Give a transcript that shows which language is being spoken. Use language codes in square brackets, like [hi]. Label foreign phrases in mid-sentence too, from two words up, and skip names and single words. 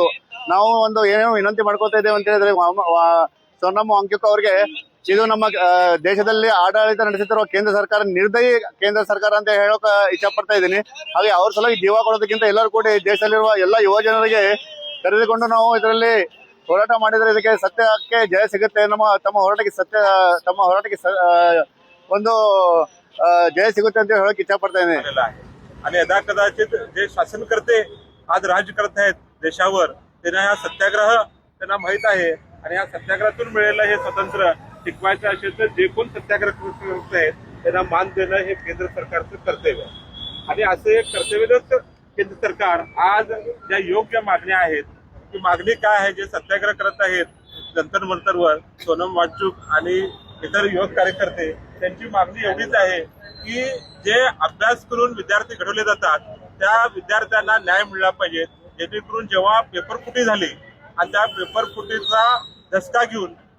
[kn] ನಾವು ಒಂದು ಏನೇನೋ ವಿನಂತಿ ಮಾಡ್ಕೋತಾ ಇದ್ದೇವೆ ಅಂತ ಹೇಳಿದ್ರೆ, ಸೋನಮ್ ವಾಂಗ್ಚುಕ್ ಅವ್ರಿಗೆ ಇದು ನಮ್ಮ ದೇಶದಲ್ಲಿ ಆಡಳಿತ ನಡೆಸುತ್ತಿರುವ ಕೇಂದ್ರ ಸರ್ಕಾರ ನಿರ್ದಯಿ ಕೇಂದ್ರ ಸರ್ಕಾರ ಅಂತ ಹೇಳೋಕ ಇಚ್ಛೆ ಪಡ್ತಾ ಇದ್ದೀನಿ. ಹಾಗೆ ಅವ್ರ ಸಲುವಾಗಿ ಜೀವ ಕೊಡೋದಕ್ಕಿಂತ ಎಲ್ಲರೂ ಕೂಡ ದೇಶದಲ್ಲಿರುವ ಎಲ್ಲ ಯುವ ಜನರಿಗೆ ಕರೆದುಕೊಂಡು ನಾವು ಇದರಲ್ಲಿ ಹೋರಾಟ ಮಾಡಿದ್ರೆ ಇದಕ್ಕೆ ಸತ್ಯಕ್ಕೆ ಜಯ ಸಿಗುತ್ತೆ. ತಮ್ಮ ಹೋರಾಟಕ್ಕೆ ಒಂದು जय सिगुತ್ತೆ ಅಂತ ಹೇಳಕ್ಕೆ ಇಚ್ಛೆ ಪಡ್ತಾ ಇದ್ದೀನಿ. [mr] आणि यदा कदाचित जे शासन करते आज राज्य करत आहेत देशावर, त्यांना हा सत्याग्रह त्यांना माहित आहे आणि या सत्याग्रहातून मिळालेलं हे स्वातंत्र्य टिकवायचं असेल तर जे कोण सत्याग्रह करत आहेत त्यांना मान देणं हे केंद्र सरकारचं कर्तव्य आहे. आणि असं एक कर्तव्यच केंद्र सरकार आज ज्या योग्य मागण्या आहेत, ती मागणी काय आहे, जे सत्याग्रह करत आहेत जंतर मंतरवर सोनम वांगचुक आणि इतर युवक कार्यकर्ते, त्यांची मागणी एवढीच आहे की जे अभ्यास करून विद्यार्थी घडवले जातात त्या विद्यार्थ्यांना न्याय मिळाला पाहिजे, जेणेकरून जेव्हा पेपरफुटी झाली आणि त्या पेपरफुटीचा धसका घेऊन